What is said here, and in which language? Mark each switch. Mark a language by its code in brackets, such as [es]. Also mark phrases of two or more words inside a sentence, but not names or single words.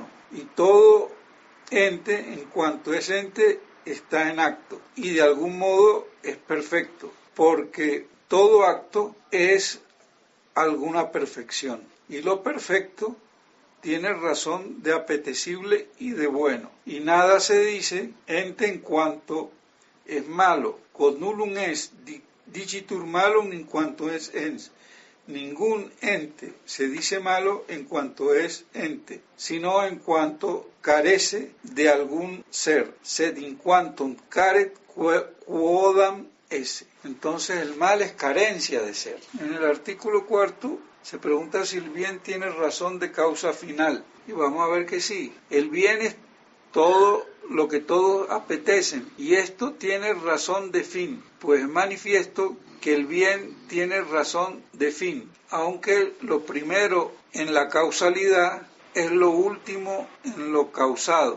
[es] Y todo ente en cuanto es ente está en acto y de algún modo es perfecto, porque todo acto es alguna perfección y lo perfecto tiene razón de apetecible y de bueno, y nada se dice ente en cuanto es malo, [la] quod nullum est dicitur malum [es] en cuanto es ens. Ningún ente se dice malo en cuanto es ente, sino en cuanto carece de algún ser, [la] sed in quantum caret quodam esse. [es] Entonces el mal es carencia de ser. En el artículo 4 se pregunta si el bien tiene razón de causa final, y vamos a ver que sí. El bien es todo lo que todos apetecen, y esto tiene razón de fin, pues es manifiesto que el bien tiene razón de fin, aunque lo primero en la causalidad es lo último en lo causado.